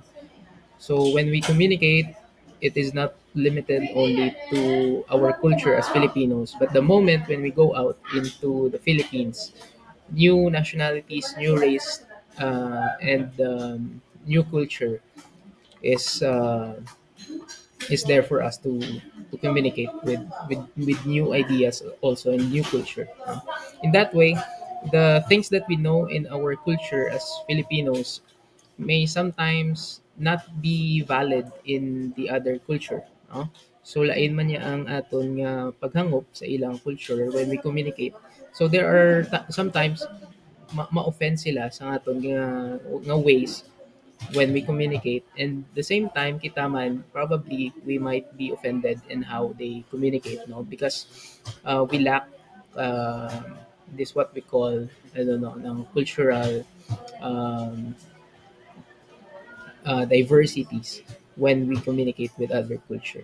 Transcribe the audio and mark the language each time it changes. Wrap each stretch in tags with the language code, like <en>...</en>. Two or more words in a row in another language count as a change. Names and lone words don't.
<en>So when we communicate, it is not limited only to our culture as Filipinos, but the moment when we go out into the Philippines, new nationalities, new race, and new culture is uh, is there for us to communicate with new ideas also in new culture. In that way, the things that we know in our culture as Filipinos may sometimes not be valid in the other culture, no?</en> <hil>So lain man niya ang aton nga paghangop sa ilang culture</hil> <en>when we communicate. So there are sometimes</en> <hil>ma-offend sila sa aton nga</hil> <en>ways when we communicate, and the same time</en> <hil>kita man</hil> <en>probably we might be offended in how they communicate, no, because we lack uh, this what we call, I don't know, ng cultural um, diversities when we communicate with other culture.</en>